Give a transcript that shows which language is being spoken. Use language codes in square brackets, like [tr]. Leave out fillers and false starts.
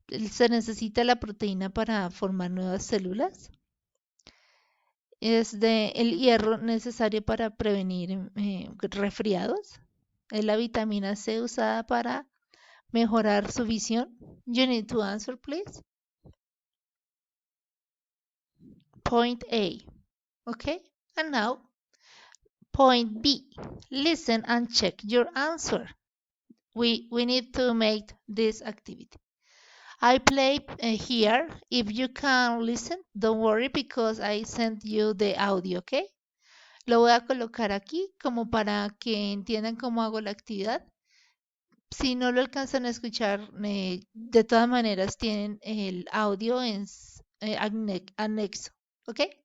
[es] ¿Se necesita la proteína para formar nuevas células? ¿Es el hierro necesario para prevenir resfriados? ¿Es la vitamina C usada para mejorar su visión? [en] You need to answer, please. Point A. Okay? And now, point B. Listen and check your answer. We need to make this activity. I play here. If you can listen, don't worry because I sent you the audio, okay? [es] Lo voy a colocar aquí como para que entiendan cómo hago la actividad. Si no lo alcanzan a escuchar, de todas maneras tienen el audio en anexo, ¿ok?